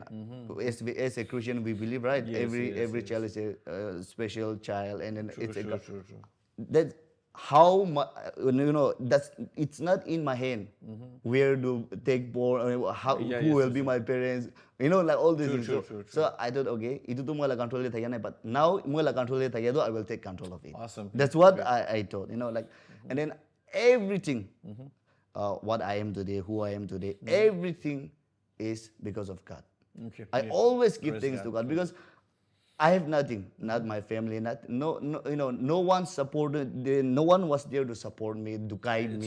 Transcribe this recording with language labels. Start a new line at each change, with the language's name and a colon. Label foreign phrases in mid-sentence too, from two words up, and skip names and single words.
English: As a Christian, we believe, right? Every child is a special child, and then true. That's how much, that's, it's not in my hand where to take board, how, Yeah, who yes, will yes, be yes. my parents, like all these things. True. So I thought, okay,
Naga Pidgin: itu tu moi la control le thakya nai,
English: but now
Naga Pidgin: moi la control le thakya,
English: I will take control of it. Awesome. That's what I thought, and then everything, what I am today, who I am today, everything is because of God. Okay. I Yeah. always give Praise thanks God. to God because I have nothing, not my family, no one supported, no one was there to support me, to guide me.